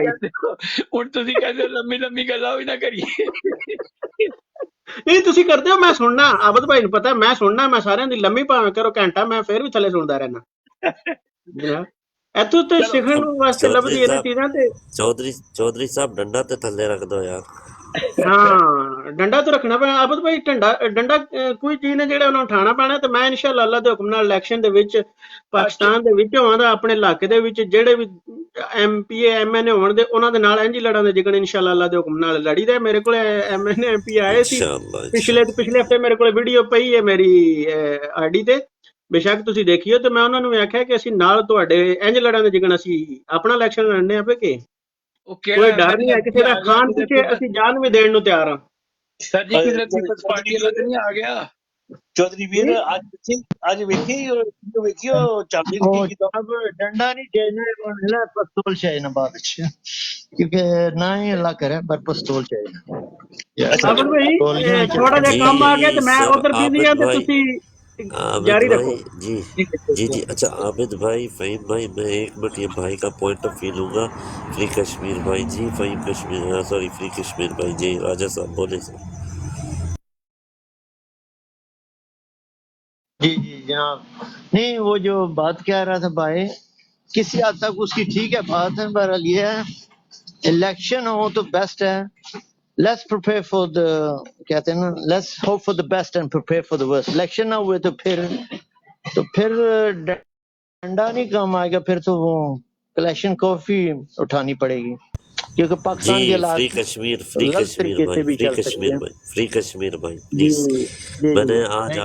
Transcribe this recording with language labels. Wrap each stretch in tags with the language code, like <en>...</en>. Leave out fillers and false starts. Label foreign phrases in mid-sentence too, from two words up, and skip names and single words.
<pa>ਕਹਿੰਦੇ ਹੋ, ਹੁਣ ਤੁਸੀਂ ਕਹਿੰਦੇ ਹੋ ਲੰਮੀ ਗੱਲਾਂ ਵੀ ਨਾ ਕਰੀਏ। ਨਹੀਂ ਤੁਸੀਂ ਕਰਦੇ ਹੋ, ਮੈਂ ਸੁਣਨਾ। ਆਬਦ ਭਾਈ ਨੂੰ ਪਤਾ ਮੈਂ ਸੁਣਨਾ, ਮੈਂ ਸਾਰਿਆਂ ਦੀ ਲੰਮੀ ਭਾਵੇਂ ਕਰੋ ਘੰਟਾ, ਮੈਂ ਫਿਰ ਵੀ ਥੱਲੇ ਸੁਣਦਾ ਰਹਿਣਾ ਜਨਾਬ। ਇੱਥੋਂ ਤੇ ਚਲੋ ਸਿੱਖਣ ਵਾਸਤੇ चौधरी ਲੱਭਦੀ ਇਹਨਾਂ साहब, ਚੀਜ਼ਾਂ ਤੇ। ਚੌਧਰੀ ਸਾਹਬ ਡੰਡਾ ਤੇ ਥੱਲੇ ਰੱਖ ਦੋ ਯਾਰ। ਹਾਂ ਡੰਡਾ ਤਾਂ ਰੱਖਣਾ ਪੈਣਾ ਆਬਦ ਭਾਈ ਡੰਡਾ ਡੰਡਾ ਕੋਈ ਚੀਜ਼ ਨੇ ਜਿਹੜਾ ਉਹਨਾਂ ਨੂੰ ਉਠਾਉਣਾ ਪੈਣਾ ਤੇ ਮੈਂ ਇਨਸ਼ਾਅੱਲਾ ਅੱਲਾ ਦੇ ਹੁਕਮ ਨਾਲ ਇਲੈਕਸ਼ਨ ਦੇ ਵਿੱਚ ਅੱਛਾ ਪਾਕਿਸਤਾਨ ਦੇ ਵਿੱਚ ਹੋਵਾਂਗਾ ਆਪਣੇ ਇਲਾਕੇ ਦੇ ਵਿੱਚ ਜਿਹੜੇ ਵੀ ਐਮਪੀਏ ਐਮਐਨਏ ਹੋਣ ਦੇ ਉਹਨਾਂ ਦੇ ਨਾਲ ਇੰਜ ਹੀ ਲੜਾਂਗੇ ਜਿਕਣ ਇਨਸ਼ਾਅੱਲਾ ਅੱਲਾ ਦੇ ਹੁਕਮ ਨਾਲ ਲੜੀਦਾ ਮੇਰੇ ਕੋਲ ਐਮਐਨਏ ਐਮਪੀ ਆਏ ਸੀ इंशाल्लाह ਪਿਛਲੇ ਹਫਤੇ ਮੇਰੇ ਕੋਲ ਵੀਡੀਓ ਪਈ ਹੈ ਮੇਰੀ ਆਈਡੀ ਤੇ ਬੇਸ਼ੱਕ ਤੁਸੀਂ ਦੇਖਿਓ ਤੇ ਮੈਂ ਉਹਨਾਂ ਨੂੰ ਆਖਿਆ ਕਿ ਅਸੀਂ ਨਾਲ ਤੁਹਾਡੇ ਇੰਜ ਲੜਾਂਗੇ ਜਿਕਣ ਅਸੀਂ ਆਪਣਾ ਇਲੈਕਸ਼ਨ ਲੜਨੇ ਆ ਪਏ ਕਿ ਉਹ ਕੋਈ ਕਿਹੜਾ ਡਰ ਨਹੀਂ ਹੈ ਕਿਸੇ ਦਾ ਆ ਗਿਆ ਖਾਨ ਕਿਤੇ ਪਿੱਛੇ ਅਸੀਂ ਜਾਨ ਵੀ ਦੇਣ ਨੂੰ ਤਿਆਰ ਹਾਂ ਸਰ ਜੀ ਕਿਤੇ ਪੀਪਲਸ ਚੌਧਰੀ ਪਾਰਟੀ ਵਾਲਾ ਤਾਂ ਨਹੀਂ ਆ ਗਿਆ ਚੌਧਰੀ ਵੀਰ ਅੱਜ ਵੇਖਿਓ ਚੱਲਦੀ وہ ਲੱਗੀ ਕਿਦਾਂ</pa> <ur>اب ڈنڈا نہیں چاہیے پستول چاہیے نا بات اچھی کیونکہ نہ ہی اللہ کرے پر پستول چاہیے اچھا</ur> <pa>ਆਬਦ ਭਾਈ</pa> <ur>گولیاں نہیں</ur> <pa>ਥੋੜਾ ਜਿਹਾ</pa> <ur>جی</ur> <pa>ਕੰਮ ਆ ਗਿਆ ਤੇ ਮੈਂ</pa> <ur>سر</ur> <pa>ਉਧਰ ਬਿਜ਼ੀ</pa> <ur>عابد</ur> <pa>ਆ ਤੇ</pa> <ur>بھائی</ur> <pa>ਤੁਸੀਂ</pa> <ur>عابد</ur> <pa>ਜਾਰੀ ਰੱਖੋ</pa> <ur>بھائی جی اچھا عابد بھائی فہیم بھائی میں ایک منٹ یہ بھائی کا</ur> <en>point of view</en> <ur>لوں گا فری کشمیر بھائی جی فہیم کشمیر سوری فری کشمیر بھائی جی راجہ صاحب بولے سر جی جی جناب نہیں وہ جو بات کہہ رہا تھا بھائی کسی حد تک اس کی ٹھیک ہے بات ہے بہرحال یہ ہے الیکشن ہو تو بیسٹ ہے</ur> <en>let's prepare for the</en> <ur>کہتے ہیں نا</ur> <en>let's hope for the best and prepare for the worst</en> <ur>الیکشن نہ ہوئے تو پھر ڈنڈا نہیں کام آئے گا پھر تو وہ کلیکشن کافی اٹھانی پڑے گی کیونکہ پاکستان کے جی حالات فری غلط کشمیر طریقے بھائی سے بھی فری چل سکتے کشمیر ہیں بھائی فری کشمیر بھائی جی پلیز جی میں جی نے آج تھینک</ur>